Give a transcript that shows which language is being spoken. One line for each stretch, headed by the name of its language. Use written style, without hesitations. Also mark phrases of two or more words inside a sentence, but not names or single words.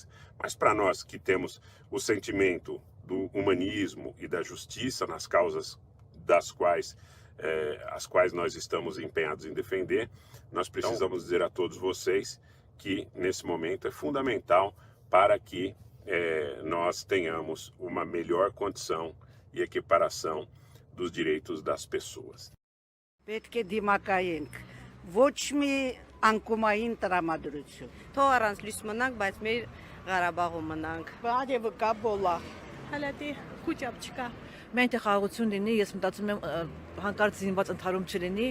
Portuguese: Mas para nós que temos o sentimento do humanismo e da justiça nas causas das quais, as quais nós estamos empenhados em defender, nós precisamos dizer a todos vocês que, nesse momento, é fundamental para que nós tenhamos uma melhor condição e equiparação dos direitos das pessoas.
Armenian: Ոչ մի անկումային տրամադրություն։ Թող առանց լույս մնանք, բայց մեր Ղարաբաղում մնանք։ Բարևը կա բոլա։ Հալատի խոճապ չկա։ Մենք խաղաղություն լինի, ես մտածում եմ հանկարծ զինված ընդհարում չլինի։